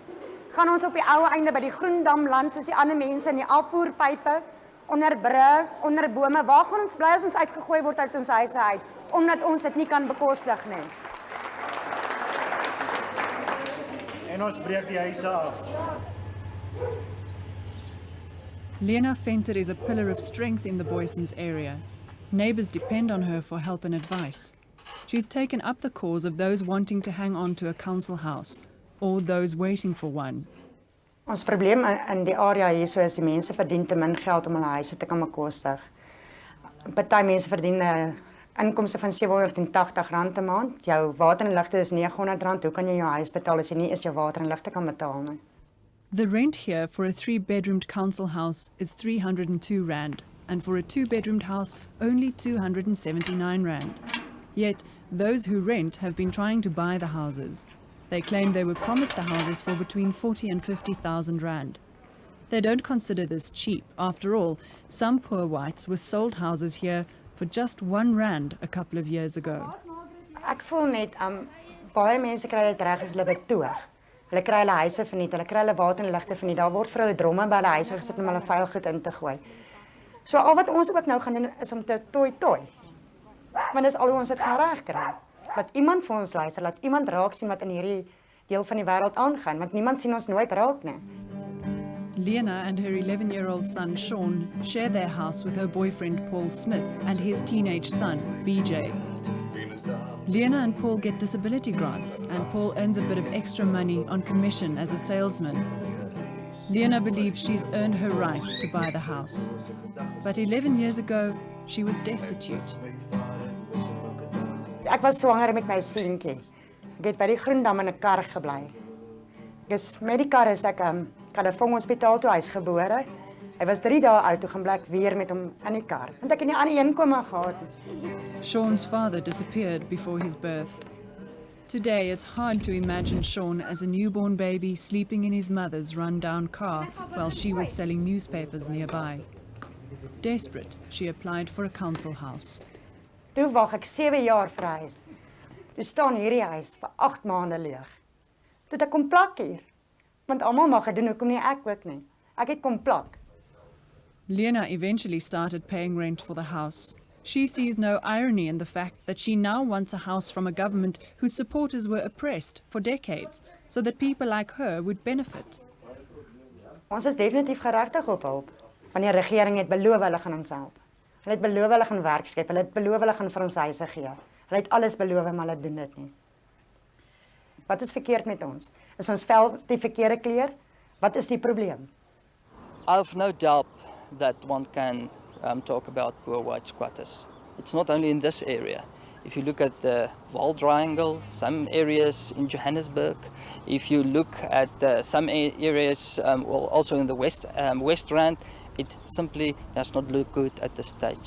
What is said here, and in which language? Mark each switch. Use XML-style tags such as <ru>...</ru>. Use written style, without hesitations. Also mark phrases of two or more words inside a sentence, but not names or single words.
<af>Gaan ons op die ou einde by die Groendam land soos die ander mense in die afvoerpype, onder brûe, onder bome? Waar gaan ons bly as ons uitgegooi word uit ons huise uit omdat ons dit nie kan bekostig nie? En ons breek die huise af.</af> <en>Lena Venter is a pillar of strength in the Boysons area. Neighbours depend on her for help and advice. She's taken up the cause of those wanting to hang on to a council house or those waiting for one.</en> <af>Ons probleem in die area hier so is die mense verdien te min geld om hulle huise te kan bekostig. Party mense verdien inkomste van R780 'n maand. Jou water en ligte is R900. Hoe kan jy jou huis betaal as jy nie eens jou water en ligte kan betaal nie?</af> <en>The rent here for a 3-bedroomed council house is R302, and for a 2-bedroomed house only R279. Yet, those who rent have been trying to buy the houses. They claim they were promised the houses for between R40,000 and R50,000. They don't consider this cheap. After all, some poor whites were sold houses here for just R1 a couple of years ago.</en> <af>Ek voel net, baie mense kry dit reg as hulle betoog. Hulle kry hulle huise verniet, hulle kry hulle water en ligte verniet. Daar word vir hulle dromme by hulle huise gesit om hulle vuil goed in te gooi. So al wat ons ook nou gaan doen is om te toi. Want dis al hoe ons dit gaan regkry. Laat iemand vir ons luister, laat iemand raak sien wat in hierdie deel van die wêreld aangaan, want niemand sien ons nooit raak nie.</af> <en>Lena and her 11-year-old son Sean share their house with her boyfriend Paul Smith and his teenage son BJ. Lena and Paul get disability grants, and Paul earns a bit of extra money on commission as a salesman. Lena believes she's earned her right to buy the house. But 11 years ago, she was destitute.</en> <af>Ek was swanger met my seentjie. Ek het by die Groendam in 'n kar gebly. Dis met die kar is ek Kalafong Hospitaal toe, hy's gebore. Hy was 3 dae oud toe gaan bly ek weer met hom in die kar. Want ek het nie aan die inkome gehad nie.</af> <en>Sean's father disappeared before his birth. Today, it's hard to imagine Sean as a newborn baby sleeping in his mother's run-down car while she was selling newspapers nearby. Desperate, she applied for a council house.</en> <af>Toe wag ek 7 jaar vir 'n huis. Toe staan hierdie huis vir 8 maande leeg. Toe ek kom plak hier. Want almal mag dit doen, hoekom nie ek ook nie. Ek het kom plak.</af> <en>Lena eventually started paying rent for the house. She sees no irony in the fact that she now wants a house from a government whose supporters were oppressed for decades, so that people like her would benefit.</en> <af>Ons is definitief geregtig op hulp. Want die regering het beloof hulle gaan ons help. Hulle het beloof hulle gaan werk skep, hulle het beloof hulle gaan vir ons huise gee. Hulle het alles beloof, maar hulle doen dit nie. Wat is verkeerd met ons? Is ons vel die verkeerde kleur? Wat is die probleem?</af> <en>I've no doubt that one can talk about poor white squatters. It's not only in this area. If you look at the Vaal Triangle, some areas in Johannesburg, if you look at some areas also in the West Rand, it simply does not look good at this stage.</en>